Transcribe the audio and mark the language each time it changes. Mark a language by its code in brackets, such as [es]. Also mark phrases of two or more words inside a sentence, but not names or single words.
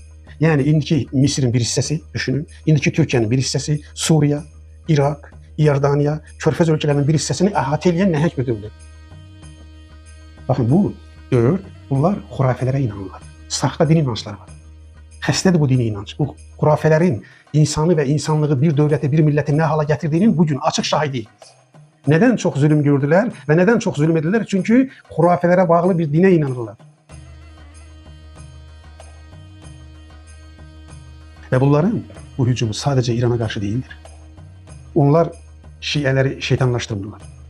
[az] Yəni indiki Mısırın bir hissəsi, düşünün. İndiki Türkiyənin bir hissəsi, Suriya, İrak, İordaniya, Körfəz ölkələrinin bir hissəsini əhatə edən nəhəng bir dövlət. Baxın bu dövr, bunlar xurafələrə inanırlar. Saxta din inancları var. Xəstədir bu dini inanc. Bu xurafələrin insanı və insanlığı bir dövləti, bir milləti nə hala gətirdiyinin bugün açıq şahidiyiz. [tr] Neden çok zulüm gördüler ve neden çok zulüm edildiler? Çünkü hurafelere bağlı bir dine inanırlar. Ve bunların bu hücumu sadece İran'a karşı değildir. Onlar Şiileri şeytanlaştırırlar.